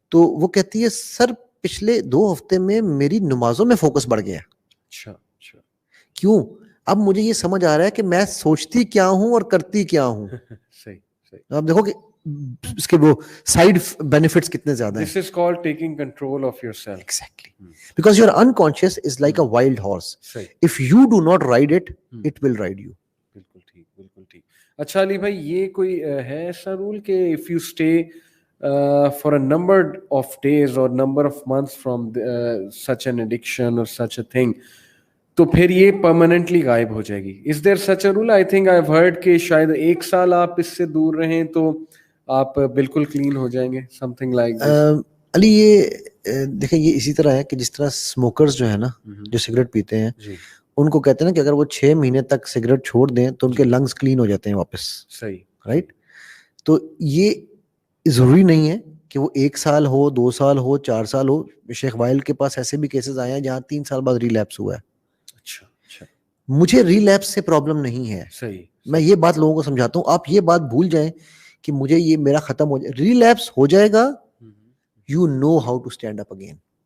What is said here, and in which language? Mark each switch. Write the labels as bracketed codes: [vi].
[ur] تو وہ کہتی ہے سر پچھلے 2 ہفتے میں میری نمازوں میں فوکس بڑھ گیا. اچھا. اچھا. کیوں؟ اب مجھے یہ سمجھ آ رہا ہے کہ میں سوچتی کیا ہوں اور کرتی کیا ہوں. صحیح. صحیح. آپ دیکھو کہ اس کے وہ سائڈ بینیفٹس کتنے زیادہ ہیں. [en] This is called taking control of yourself. Exactly. Because your unconscious is like a wild horse. [ur] صحیح. [en] If you do not ride it, it will ride you. [ur] بالکل ٹھیک. بالکل ٹھیک. اچھا علی بھائی, یہ کوئی ہے ایسا رول کہ [en] if you stay for a number of days or number of months from such an addiction or such a thing, [ur] تو پھر یہ پرماننٹلی غائب ہو جائے گی. [en] Is there such a rule? I think I've heard [ur] کہ شاید 1 سال آپ اس سے دور رہیں تو آپ بالکل کلین ہو جائیں گے. [en] Something like this. [ur] علی یہ دیکھیں یہ اسی طرح ہے کہ جس طرح اسموکرز جو ہے نا, جو سگریٹ پیتے ہیں, ان کو کہتے ہیں نا کہ اگر وہ 6 مہینے تک سگریٹ چھوڑ دیں تو ان کے لنگس کلین ہو جاتے ہیں واپس. صحیح. رائٹ. تو یہ ضروری نہیں ہے کہ وہ 1 سال ہو, 2 سال ہو, 4 سال ہو. شیخ وائل کے پاس ایسے بھی کیسز آئے ہیں جہاں 3 سال بعد ریلیپس ہوا ہے. اچھا. اچھا. مجھے ریلیپس سے پرابلم نہیں ہے. صحیح. میں یہ بات لوگوں کو سمجھاتا ہوں, آپ یہ بات بھول جائیں کہ مجھے یہ میرا ختم ہو جائے. ریلیپس ہو جائے گا, [en] you know how to stand up again.